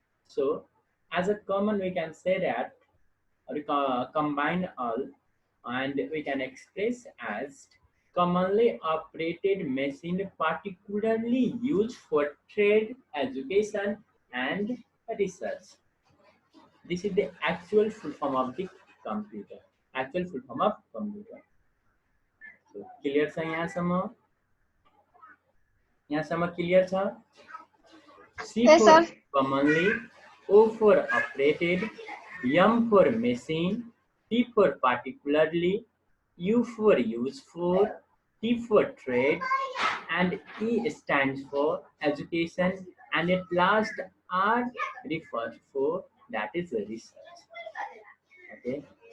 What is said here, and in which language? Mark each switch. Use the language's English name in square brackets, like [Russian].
[English] So as a common we can say that we combine all and we can express as commonly operated machine particularly used for trade, education, and research. This is the actual full form of the computer. Actual full form of computer. [Nepali] So clear छ यहाँसम्म clear छ? [English] C Yes, for sir. commonly, O for operated, M for machine, T for particularly, U for use for, T for trade, and E stands for education, and at last R refers for that is research. Okay.